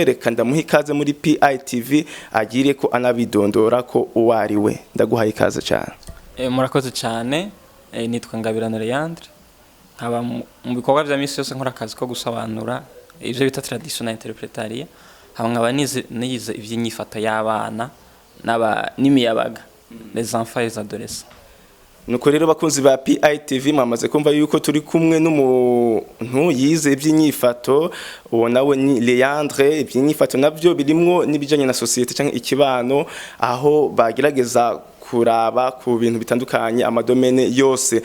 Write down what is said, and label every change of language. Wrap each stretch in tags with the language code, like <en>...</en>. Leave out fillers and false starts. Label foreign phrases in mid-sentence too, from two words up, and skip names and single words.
<rn>Reka ndamuha ikaze muri PITV agire ko anabidondora ko uwari we. Ndaguhaye ikaze cyane. Murakoze cyane. Nitwa Ngabirano Leandre, nkaba mu bikorwa bya misi yose nkora akazi ko gusobanura ivyo bita</rn> <en>traditional interpretaria,</en> <rn>nkaba nize ivy'inyifato y'abana n'imiyabaga,</rn> <fr>les enfants et adolescents.</fr> <rn>Nuko rero bakunzi ba PITV mwamaze kumva yuko turi kumwe n'umuntu yize iby'inyifato, uwo nawe ni Leandre. Iby'inyifato navyo birimwo nibijanye na societe canke ikibano, aho bagerageza kuraba ku bintu bitandukanye amadomene yose.</rn>